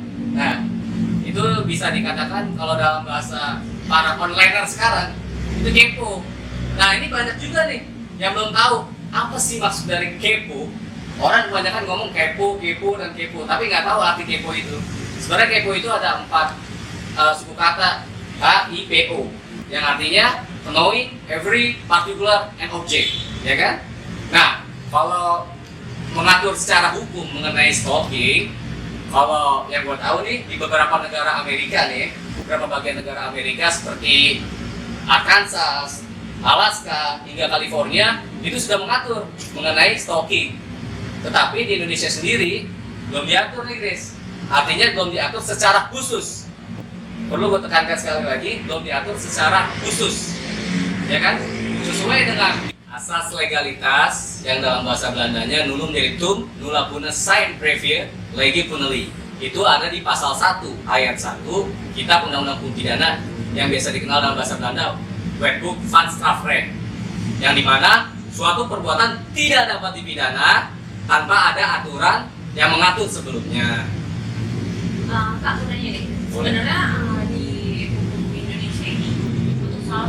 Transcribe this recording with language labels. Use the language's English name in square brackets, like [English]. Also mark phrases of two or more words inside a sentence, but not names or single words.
[Indonesian] Nah, itu bisa dikatakan kalau dalam bahasa para onliner sekarang itu kepo. Nah, ini banyak juga nih yang belum tahu apa sih maksud dari kepo. Orang kebanyakan ngomong kepo, dan kepo, tapi nggak tahu arti kepo itu. Sebenarnya kepo itu ada 4 suku kata HIPO yang artinya [English] knowing every particular and object, [Indonesian] ya kan? Nah, kalau mengatur secara hukum mengenai stalking, kalau yang gue tahu nih di beberapa negara Amerika nih, beberapa bagian negara Amerika seperti Arkansas, Alaska, hingga California itu sudah mengatur mengenai stalking. Tetapi di Indonesia sendiri belum diatur nih guys. Artinya belum diatur secara khusus. Perlu gue tekankan sekali lagi, belum diatur secara khusus, ya kan? [Latin] Sesuai dengan asas legalitas yang dalam bahasa Belandanya nulum delictum nulla puna sine previa lege puneli. Itu ada di pasal 1 ayat 1 Kitab Undang-Undang Hukum Pidana yang biasa dikenal dalam bahasa Belanda Wetboek van Strafrecht, yang dimana suatu perbuatan tidak dapat dipidana tanpa ada aturan yang mengatur sebelumnya. Kak, aku nanya deh, sebenarnya di hukum Indonesia ini untuk